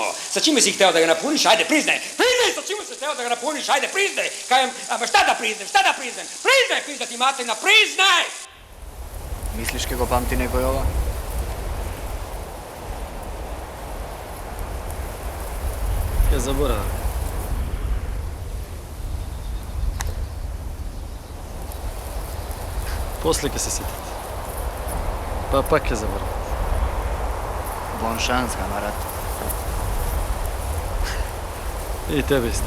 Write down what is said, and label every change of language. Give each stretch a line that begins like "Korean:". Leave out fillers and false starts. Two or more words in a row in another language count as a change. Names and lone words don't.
Serbian: Sa čime si hteo da ga napuniš? Ajde, priznaj, sa čime si hteo da ga napuniš? Ajde, priznaj. Kajem, šta da priznam? Priznaj, pizda ti materina, priznaj!
Macedonian: Misliš ke go pamti neko Jova?
Serbian: Ja zaboravim.
Macedonian: После ќе се сетите. Па пак ќе заборавам.
French: Bonne chance, camarade.
Macedonian: И тебе исто.